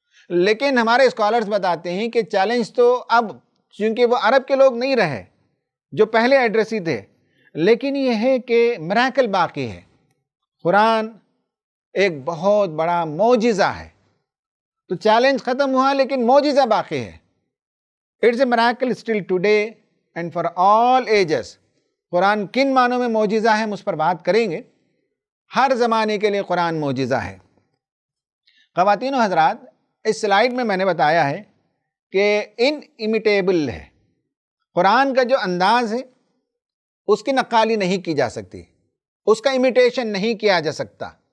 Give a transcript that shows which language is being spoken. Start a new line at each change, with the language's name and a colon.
Urdu: لیکن ہمارے اسکالرز بتاتے ہیں کہ چیلنج تو اب، چونکہ وہ عرب کے لوگ نہیں رہے جو پہلے ایڈریسی تھے، لیکن یہ ہے کہ میراکل باقی ہے۔ قرآن ایک بہت بڑا معجزہ ہے، تو چیلنج ختم ہوا لیکن معجزہ باقی ہے۔
English: It's a miracle still today and for all ages.
Urdu: قرآن کن معنوں میں معجزہ ہے ہم اس پر بات کریں گے. ہر زمانے کے لیے قرآن معجزہ ہے. خواتین و حضرات، اس سلائیڈ میں میں نے بتایا ہے کہ انِمیٹیبل ہے. قرآن کا جو انداز ہے اس کی نقالی نہیں کی جا سکتی، اس کا امیٹیشن نہیں کیا جا سکتا.